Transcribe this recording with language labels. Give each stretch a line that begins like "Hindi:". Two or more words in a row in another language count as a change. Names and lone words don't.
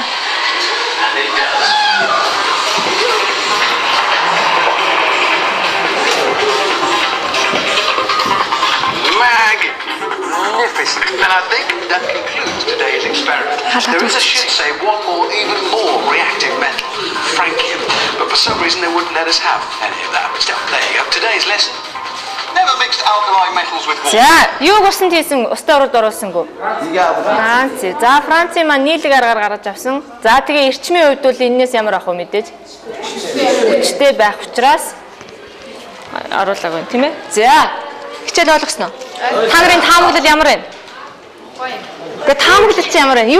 English: And it does. Magnificent. And I think that concludes today's experiment. There is, I should say, one more, even more reactive metal, francium. But for some reason they wouldn't let us have any of that. But still, there you go. Today's lesson. Never mixed alkali metals with water.
Mongolian: За, юуг усанд хийсэн устай урд оруулсангүй. Франц. За, Францын маань нийлэг аргаар гаргаж авсан. За, тэгээ эрчмийн хувьд бол энэс ямар ах вэ мэдээж? Хүчтэй байх учраас оруулаагүй юм, тийм ээ? За, хичээл ойлгосноо? Та нарын таамаглал ямар вэ? Гэхдээ таамаглал чинь ямар вэ?